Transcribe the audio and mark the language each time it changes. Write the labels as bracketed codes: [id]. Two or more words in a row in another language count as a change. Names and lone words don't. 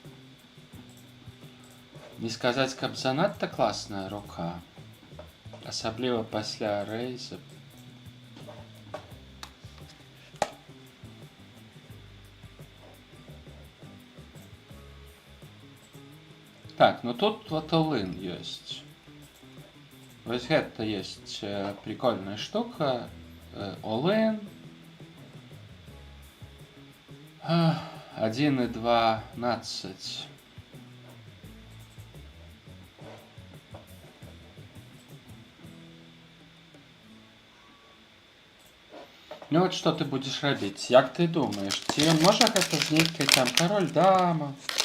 [be] Не сказаць, каб занадта класная рука. Асабліва пасля рэйза. Так, ну тут вот all-in ёсць. Вось гэта ёсць прикольная штука. All-in. 1,12. [ru] Ну вот что ты будешь рабіць? [be] Як ты думаешь? Ці можа гэта з нейкай там король, дама?